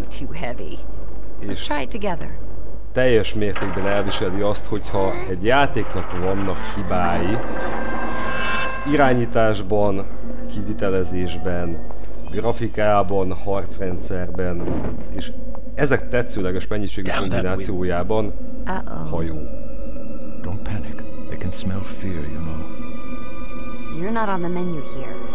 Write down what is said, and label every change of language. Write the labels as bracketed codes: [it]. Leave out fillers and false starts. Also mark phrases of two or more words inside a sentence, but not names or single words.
[hu] És teljes mértékben elviseli azt, hogyha egy játéknak vannak hibái, irányításban, kivitelezésben, grafikában, harcrendszerben, és ezek tetszőleges mennyiségű kombinációjában hajó. [en] Don't panic. They can smell fear, you know. You're not on the menu here.